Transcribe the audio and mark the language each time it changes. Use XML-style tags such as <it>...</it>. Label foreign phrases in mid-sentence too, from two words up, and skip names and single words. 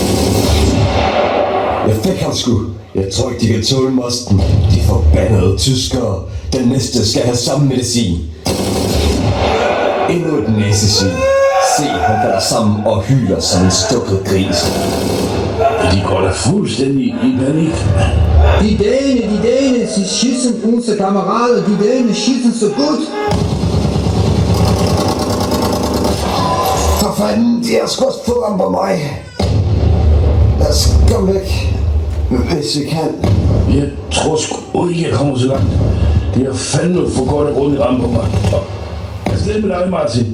<da>Jeg fik ham sgu. Jeg tror ikke, de kan tåle mosten. De forbandede tyskere. Den næste skal have samme medicin. Endnu et næsesyn. Se, han falder sammen og hyler som en stukket gris. De går da fuldstændig i panik.</da> <de>Die Dänen, sie schießen unsere Kameraden, die Dänen schießen so gut.</de> <da>For fanden, de har sgu også fået ham på mig. Lad os komme væk, hvis vi kan. Jeg tror sgu ikke, jeg kommer så langt. Det er fandme for godt at runde ramme på mig. Afsted med dig, Martin.</da>